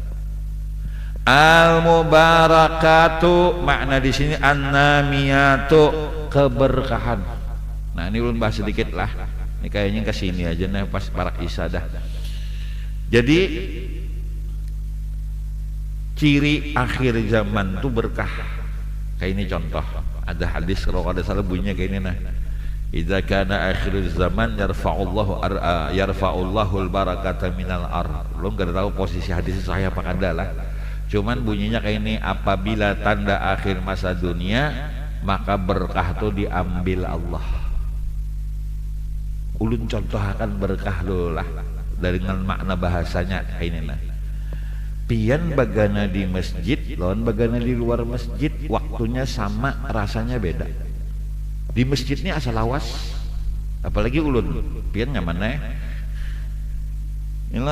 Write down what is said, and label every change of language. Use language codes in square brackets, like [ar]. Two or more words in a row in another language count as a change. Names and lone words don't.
[bjn] Al-mubarakatu makna di sini an-namiyatu keberkahan. Nah ini ulun bahas sedikit lah. Ini kayaknya ke sini aja nih pas para isya dah. Jadi ciri akhir zaman itu berkah. Kayak ini contoh. Ada hadis kalau ada salah bunyinya kayak ini nah. [ar] إذا كان آخر الزمان يرفع الله البركة من الأرض. [bjn] Belum enggak tahu posisi hadis saya apa kada lah. Cuman bunyinya kayak ini apabila tanda akhir masa dunia maka berkah itu diambil Allah. Ulun contohkan berkah dulu lah dengan makna bahasanya kayak ini nah. Pian bagana di masjid, lawan bagana di luar masjid, waktunya sama, rasanya beda. Di masjid ini asal lawas, apalagi ulun, pian nyaman inilah.